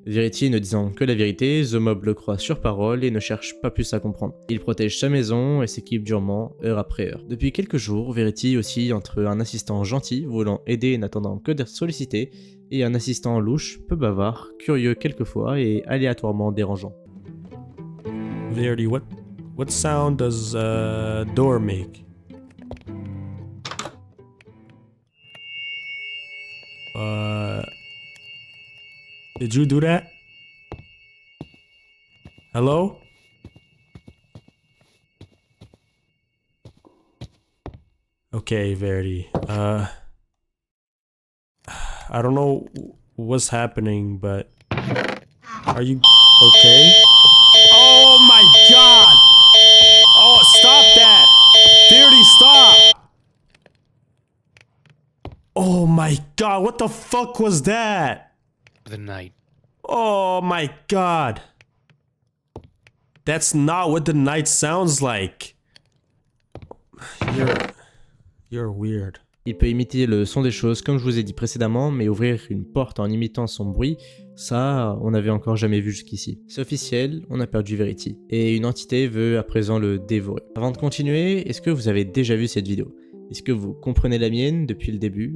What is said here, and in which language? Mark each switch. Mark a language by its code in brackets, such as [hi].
[fr] Verity ne disant que la vérité, The Mob le croit sur parole et ne cherche pas plus à comprendre. Il protège sa maison et s'équipe durement, heure après heure. Depuis quelques jours, Verity oscille entre un assistant gentil, voulant aider et n'attendant que d'être sollicité, et un assistant louche, peu bavard, curieux quelquefois et aléatoirement dérangeant. [en] Verity, what sound does a door make? Did you do that? Hello? Okay, Verity. I don't know what's happening, but are you okay? Oh my god! Oh, stop that! Verity, stop! Oh my god, what the fuck was that? The night. Oh my god. That's not what the night sounds like. You're weird. [fr] Il peut imiter le son des choses comme je vous ai dit précédemment, mais ouvrir une porte en imitant son bruit, ça, on n'avait encore jamais vu jusqu'ici. C'est officiel, on a perdu Verity, et une entité veut à présent le dévorer. Avant de continuer, est-ce que vous avez déjà vu cette vidéo? Est-ce que vous comprenez la mienne depuis le début?